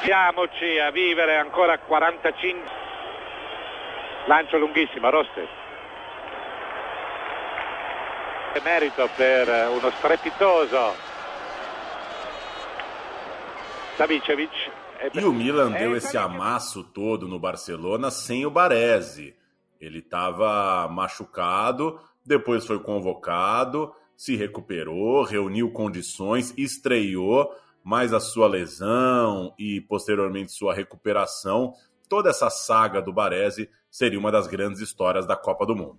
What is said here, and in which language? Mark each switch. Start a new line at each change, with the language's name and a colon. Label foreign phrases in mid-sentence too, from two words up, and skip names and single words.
Italian: Andiamoci a vivere ancora 45. Lancio lunghissimo, Rossi. Merito per uno strepitoso Savicevic.
Portuguese: E o Milan deu esse amasso todo no Barcelona sem o Baresi. Ele estava machucado, depois foi convocado, se recuperou, reuniu condições, estreou, mas a sua lesão e posteriormente sua recuperação, toda essa saga do Baresi seria uma das grandes histórias da Copa do Mundo.